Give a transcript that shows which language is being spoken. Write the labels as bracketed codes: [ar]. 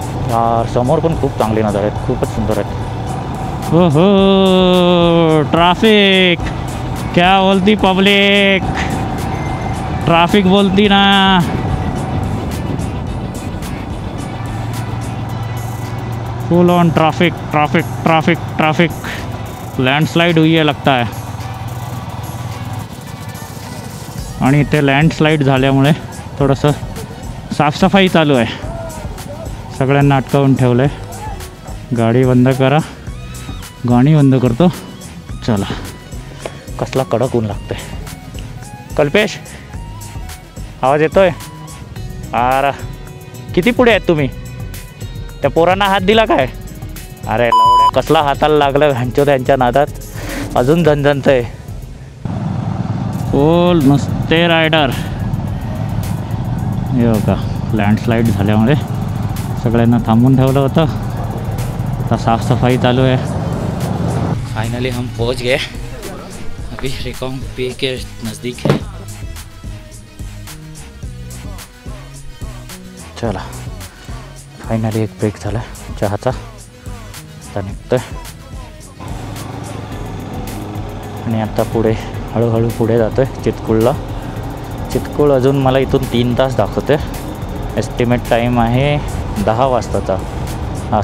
[mr] यार समोर पण खूप चांगली नजर आहेत, खूपच सुंदर आहेत. [hi] हो ट्रॅफिक क्या बोलती पब्लिक, ट्रॅफिक बोलती ना. [en] Full on traffic traffic traffic traffic. [hi] Landslide हुई है लगता है [mr] आणि ते लँडस्लाईड झाल्यामुळे थोडंसं साफसफाई चालू आहे. सगळ्यांना अटकावून ठेवलं आहे. गाडी बंद करा. गाणी बंद करतो. चला. कसला कडक ऊन लागतंय. कल्पेश आवाज येतोय. अरे किती पुढे आहेत तुम्ही. त्या पोरांना हात दिला काय. अरे कसला हाताला लागलं घांचो त्यांच्या नादात. अजून झणझणतंय. फुल मस्त नमस्ते रायडर. हे बघा लँडस्लाईड झाल्यामुळे सगळ्यांना थांबून ठेवलं होतं. आता साफ़सफाई चालू [hi] है. फाइनली हम पहुंच गए. अभी रिकॉन्ग पे के नज़दीक है. [mr] चला फाइनली एक ब्रेक झाला चहाचा. आता निघतोय आणि आता पुढे हळूहळू पुढे जातोय चितकुळला. चितकुळ अजून मला इथून 3 तास दाखवते. एस्टिमेट टाईम आहे 10 वाजताचा.